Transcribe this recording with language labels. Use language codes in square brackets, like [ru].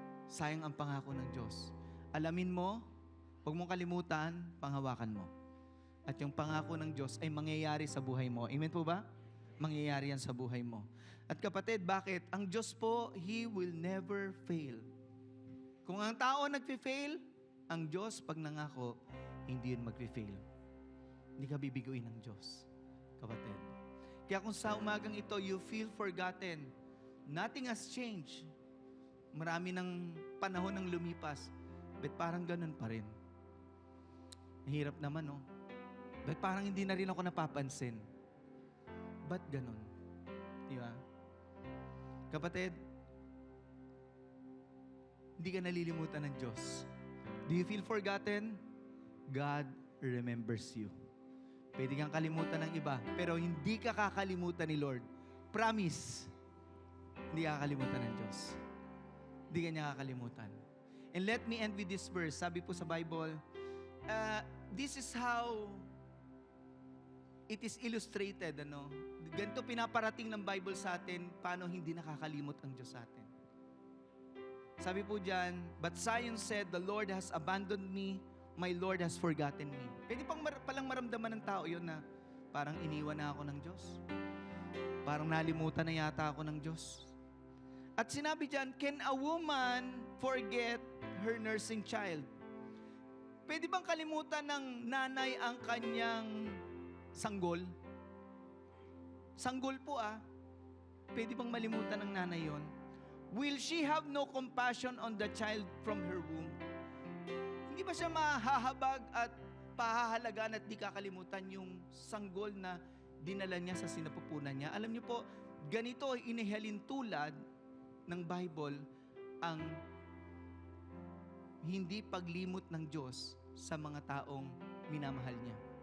[tl] Sayang ang pangako ng Diyos. Alamin mo, huwag mong kalimutan, panghawakan mo. At yung pangako ng Diyos ay mangyayari sa buhay mo. Amen po ba? Mangyayari yan sa buhay mo. At kapatid, bakit? Ang Diyos po, [en] He will never fail. [tl] Kung ang tao nagfi-fail, ang Diyos, pag nangako, hindi yun magfi-fail. Hindi ka bibiguin ng Diyos, kapatid. Kaya kung sa umagang ito, [en] you feel forgotten, nothing has changed. [tl] Marami ng panahon ng lumipas, but parang ganun pa rin. Mahirap naman, no? But parang hindi na rin ako napapansin. Ba't ganun? Di ba? Kapatid, hindi ka nalilimutan ng Diyos. [en] Do you feel forgotten? God remembers you. [tl] Pwede kang kalimutan ng iba, pero hindi ka kakalimutan ni Lord. Promise, hindi ka kakalimutan ng Diyos. Hindi ka niya kakalimutan. [en] And let me end with this verse. [tl] Sabi po sa Bible, [en] this is how it is illustrated, ano? [tl] Ganito pinaparating ng Bible sa atin, paano hindi nakakalimot ang Diyos sa atin. Sabi po dyan, [en] but Zion said, the Lord has abandoned me, my Lord has forgotten me. [tl] Pwede palang maramdaman ng tao yun na parang iniwan na ako ng Diyos. Parang nalimutan na yata ako ng Diyos. At sinabi dyan, [en] can a woman forget her nursing child? [tl] Pwede bang kalimutan ng nanay ang kanyang sanggol? Sanggol po Pwede bang malimutan ng nanay yon? [en] Will she have no compassion on the child from her womb? [tl] Hindi ba siya mahahabag at pahahalagaan at di kakalimutan yung sanggol na dinala niya sa sinapupunan niya? Alam niyo po, ganito inihalin tulad ng Bible ang hindi paglimot ng Diyos sa mga taong minamahal niya.